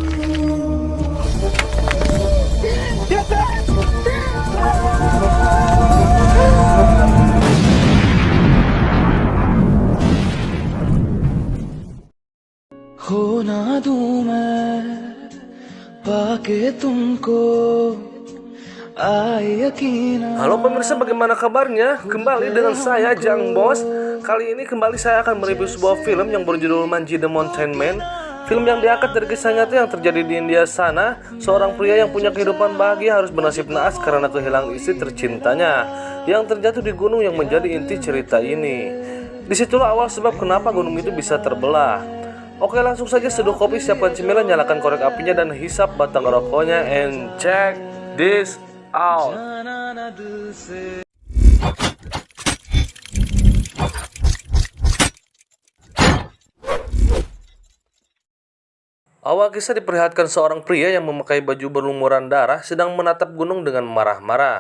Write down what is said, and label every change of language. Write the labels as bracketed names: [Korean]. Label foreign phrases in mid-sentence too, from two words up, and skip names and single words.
[Hindi] हो ना दूं मैं पाके तुमको आए यकीन। [Indonesian] Halo pemirsa, bagaimana kabarnya? Kembali dengan saya Jang Bos. Kali ini kembali saya akan mereview sebuah film yang berjudul Manji The Mountain Man. Film yang diangkat dari kisah nyata yang terjadi di India sana. Seorang pria yang punya kehidupan bahagia harus bernasib naas karena kehilangan istri tercintanya yang terjatuh di gunung yang menjadi inti cerita ini. Disitulah awal sebab kenapa gunung itu bisa terbelah. Oke, langsung saja seduh kopi, siapkan cemilan, nyalakan korek apinya dan hisap batang rokoknya, [English] and check this out. [Indonesian] Awal kisah diperlihatkan seorang pria yang memakai baju berlumuran darah sedang menatap gunung dengan marah-marah.